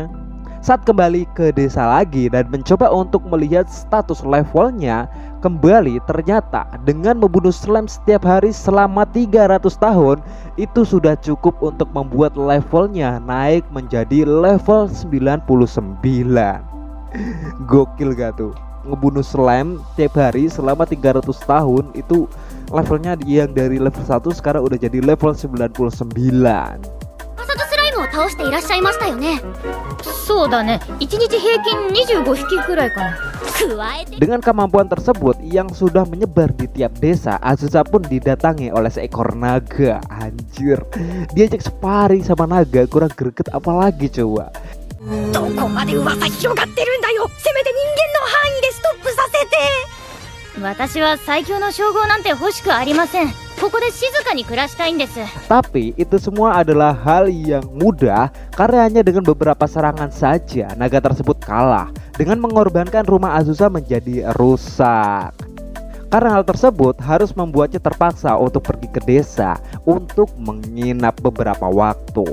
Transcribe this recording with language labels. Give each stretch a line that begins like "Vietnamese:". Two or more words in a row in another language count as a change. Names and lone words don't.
Indonesian: Saat kembali ke desa lagi dan mencoba untuk melihat status levelnya kembali, ternyata dengan membunuh slime setiap hari selama 300 tahun itu sudah cukup untuk membuat levelnya naik menjadi level 99. Gokil gak tuh? Ngebunuh slime tiap hari selama 300 tahun itu levelnya yang dari level 1 sekarang udah jadi level 99.
Japanese: を倒していらっしゃいましたよね。そうだね。1日平均25匹くらいかな。加えて
Indonesian: Dengan kemampuan tersebut yang sudah menyebar di tiap desa, Azusa pun didatangi oleh seekor naga. Anjir, diajak sparring sama naga, kurang greget apalagi coba.
Japanese: どこまで噂広がってるんだよ。せめて人間の範囲でストップさせて。私は最強の称号なんて欲しくありません。ここで静かに暮らしたいんです。
Indonesian: Tapi itu semua adalah hal yang mudah karena hanya dengan beberapa serangan saja naga tersebut kalah dengan mengorbankan rumah Azusa menjadi rusak. Karena hal tersebut harus membuatnya terpaksa untuk pergi ke desa untuk menginap beberapa waktu.